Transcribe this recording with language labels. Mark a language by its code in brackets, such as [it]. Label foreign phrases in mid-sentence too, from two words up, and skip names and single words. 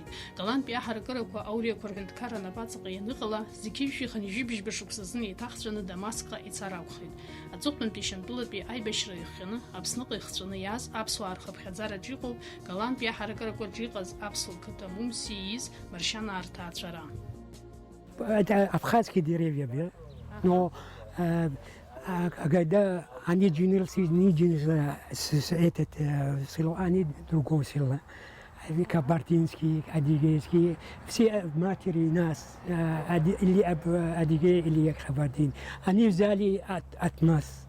[ab] Галантәи аҳаракырақәа ауриақәа рҳәынҭқарра напаҵаҟа ианыҟала, зегьы ижәихын ижәибжьба шықәсазны еиҭахҵәаны Дамасқҟа ицар акәхеит. Аҵыхәтәантәи Шьамтәылатәи аибашьра иахҟьаны Аԥсныҟа ихҵәаны иааз аԥсуаа рхыԥхьаӡараҿ иҟоуп Галантәи аҳаракырақәаҿ иҟаз аԥсуа қыҭа Мумси ииз Маршьана Арҭаацәара. [ru] Это абхазские деревья, но когда они женился, не женился этот село, они другое село. Кабардинские, адыгейские, все матери нас, или адыгей, или кабардин, они взяли от нас.